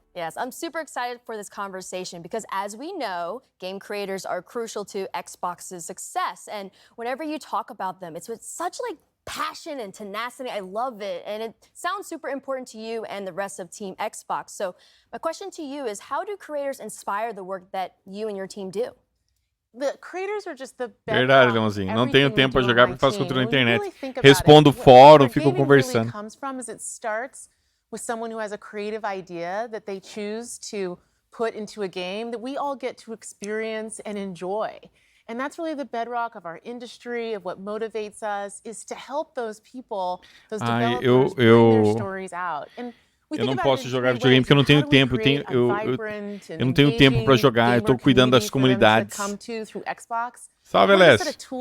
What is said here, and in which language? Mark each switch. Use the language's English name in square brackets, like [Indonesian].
[English] Yes, I'm super excited for this conversation because as we know, game creators are crucial to Xbox's success. And whenever you talk about them, it's with such passion and tenacity. I love it. And it sounds super important to you and the rest of Team Xbox. So my question to you is, how do creators inspire the work that you and your team do? The creators are just the [Portuguese] Verdade, Leãozinho. Não tenho tempo para jogar porque faço conteúdo na internet. Respondo fórum, fico conversando. [English] Really comes from is it starts with someone who has a creative idea that they choose to put into a game that we all get to experience and enjoy. And that's really the bedrock of our industry, of what motivates us, is to help those people, those developers, bring their stories out. And [Portuguese] eu não posso jogar videogame porque eu não tenho tempo. Eu não tenho tempo para jogar. Eu tô cuidando das comunidades. Salve, LS.